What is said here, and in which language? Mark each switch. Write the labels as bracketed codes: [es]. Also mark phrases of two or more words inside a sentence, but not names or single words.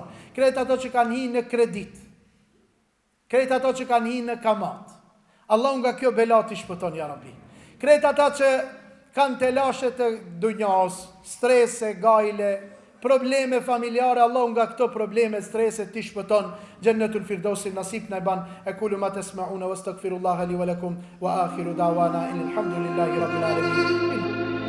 [sq] Kretë ata që kanë hi në kredit, kretë ata që kanë hi në kamat, Allahu nga kjo bela t'i shpëton, [ar] يا رب. [sq] Kretë ata që kanë telashe të dunjas, strese, gajle, probleme familjare, Allahu nga këto probleme, strese t'i shpëton. [ar] جنة الفردوس [sq] nasib na ban. [ar] أقول ما تسمعون وأستغفر الله لي ولكم وآخر دعوانا الحمد لله رب العالمين.